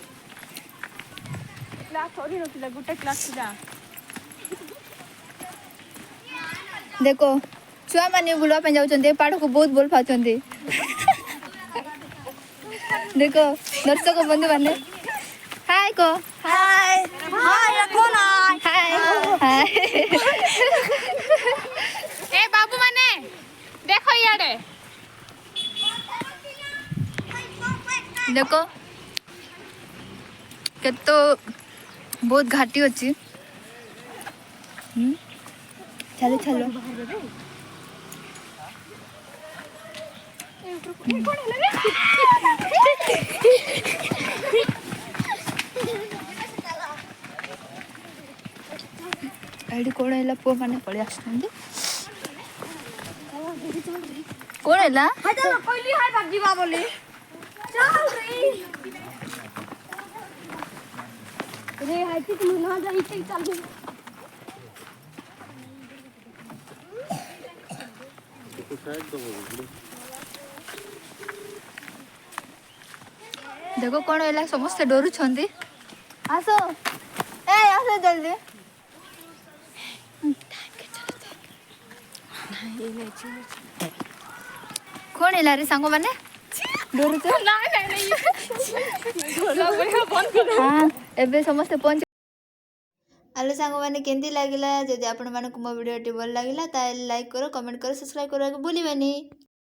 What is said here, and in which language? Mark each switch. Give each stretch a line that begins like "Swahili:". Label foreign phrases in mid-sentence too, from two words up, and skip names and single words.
Odia: କ୍ଲାସ୍ ସରିନଥିଲା ଗୋଟେ କ୍ଲାସ୍ ଥିଲା ଦେଖ ଛୁଆମାନେ ବୁଲିବା ପାଇଁ ଯାଉଛନ୍ତି ଏ ପାହାଡ଼କୁ ବହୁତ ଭଲ ପାଉଛନ୍ତି ଦେଖ ଦର୍ଶକ ବନ୍ଧୁମାନେ ହାଏ କହ
Hindi: हाय हाय कौन आए ହାଏ ହାଏ
Odia: ଏ ବାବୁ ମାନେ ଦେଖ ଇଆଡ଼େ ଦେଖ କେତେ ବହୁତ ଘାଟି ଅଛି ଚାଲ ଚାଲ ଏଇଠି କଣ ହେଲା ପୁଅମାନେ ପଳେଇ ଆସୁଛନ୍ତି କଣ ହେଲା
Hindi: हाय चलो कोई हाय बाजी बोली चल रे हाय कि तुम ना जाइए चल
Odia: ଦେଖ କଣ ହେଲା ସମସ୍ତେ ଡରୁଛନ୍ତି ଆସ ଏ ଆସ ଜଲ୍ଦି କଣ ହେଲା ରେ ସାଙ୍ଗମାନେ ଡରୁଛ ହଁ ଏବେ ସମସ୍ତେ ପହଞ୍ଚି ହ୍ୟାଲୋ ସାଙ୍ଗମାନେ କେମିତି ଲାଗିଲା ଯଦି ଆପଣମାନଙ୍କୁ ମୋ ଭିଡ଼ିଓଟି ଭଲ ଲାଗିଲା ତାହେଲେ ଲାଇକ୍ କର କମେଣ୍ଟ କର ସବସ୍କ୍ରାଇବ୍ କରିବାକୁ ଭୁଲିବେନି